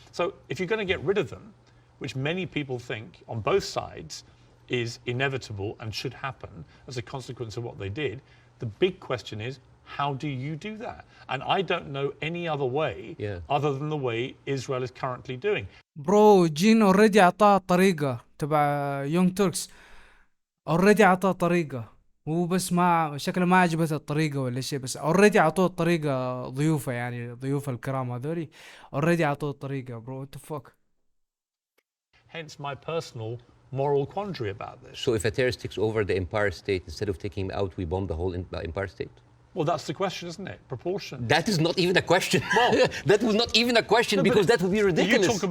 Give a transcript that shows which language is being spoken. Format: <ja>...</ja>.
<en>So if you're going to get rid of them, which many people think on both sides is inevitable and should happen as a consequence of what they did, the big question is, how do you do that? And I don't know any other way other than the way Israel is currently doing.</en> <ar>برو جين اوريدي اعطاه طريقة تبع يونج توركس، اوريدي اعطاه طريقة، هو بس ما شكله ما عجبته الطريقة ولا شيء، بس اوريدي اعطوه الطريقة ضيوفه، يعني ضيوف الكرام هذولي اوريدي اعطوه الطريقة.</ar> <en>Bro what the fuck. Hence my personal moral quandary about this. So if a terrorist takes over the Empire State, instead of taking him out, we bomb the whole Empire State? Well, that's the question, isn't it? Proportion. That is not even a question. Well, that was not even a question, because that would be ridiculous.</en>